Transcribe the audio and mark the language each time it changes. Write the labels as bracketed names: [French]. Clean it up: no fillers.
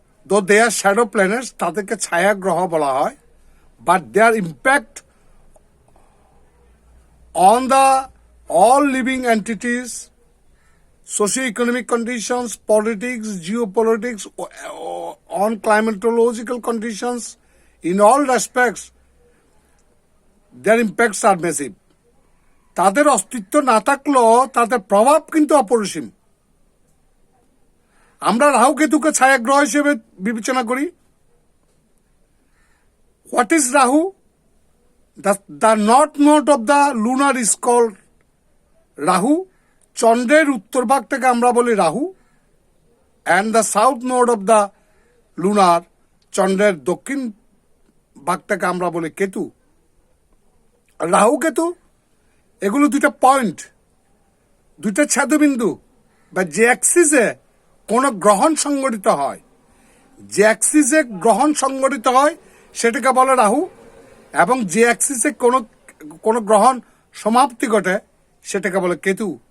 [English] though they are shadow planets, [Bangla] তাদেরকে ছায়া গ্রহ বলা হয়, [English] But their impact on all living entities, socio-economic conditions, politics, geopolitics, on climatological conditions, in all respects, their impacts are massive. [Bangla] তাদের অস্তিত্ব না থাকলেও তাদের প্রভাব কিন্তু অপরিসীম। আমরা রাহু কেতুকে ছায়া গ্রহ হিসেবে বিবেচনা করি। [English] What is Rahu? The north node of the lunar is called Rahu. [Bangla] চন্দ্রের উত্তর ভাগটাকে আমরা বলি Rahu, [English] and the south node of the lunar, [Bangla] চন্দ্রের দক্ষিণ ভাগটাকে আমরা বলি কেতু। রাহু কেতু এগুলো দুইটা পয়েন্ট, দুইটা ছেদবিন্দু, বা যে অ্যাক্সিসে কোন গ্রহণ সংগঠিত হয়, যে অ্যাক্সিসে গ্রহণ সংগঠিত হয় সেটাকে বলে রাহু, এবং যে অ্যাক্সিসে কোন গ্রহণ সমাপ্তি ঘটে সেটাকে বলে কেতু।